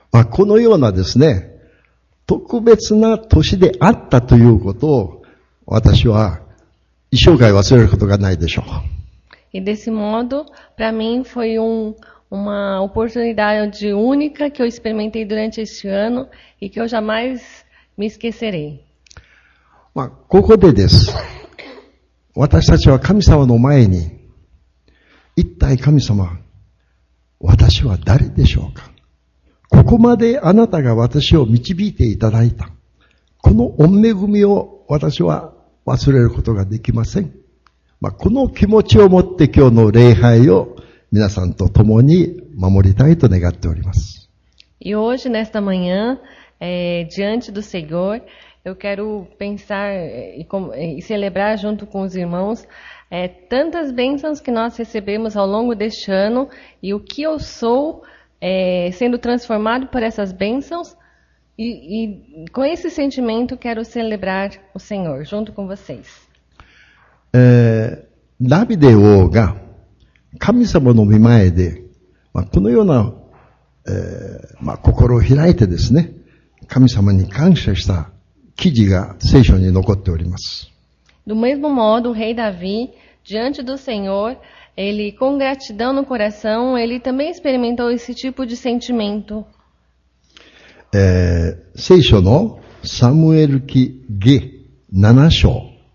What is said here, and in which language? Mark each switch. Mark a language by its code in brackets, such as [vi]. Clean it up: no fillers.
[ja] このようなですね、特別な年であったということを、私は一生涯忘れることがないでしょう。 [pt] E desse modo, para mim, foi uma oportunidade única que eu experimentei durante este ano e que eu jamais me esquecerei. [ja] ここでです。私たちは神様の前に、一体神様、私は誰でしょうか。ここまであなたが私を導いていただいた。この御恵みを私は忘れることができません。この気持ちを持って今日の礼拝を皆さんと共に守りたいと願っております。 [pt] E hoje, nesta manhã, diante do Senhor, eu quero pensar e celebrar junto com os irmãos tantas bênçãos que nós recebemos ao longo deste ano e o que eu sou sendo transformado por essas bênçãos e com esse sentimento quero celebrar o Senhor junto com vocês. [ja] ダビデ王が神様の御前で、このような、心を開いてですね、神様に感謝した記事が聖書に残っております。 [pt] Do mesmo modo, o rei Davi, diante do Senhor, ele com gratidão no coração, ele também experimentou esse tipo de sentimento. [ja] 聖書のサムエル記下7章。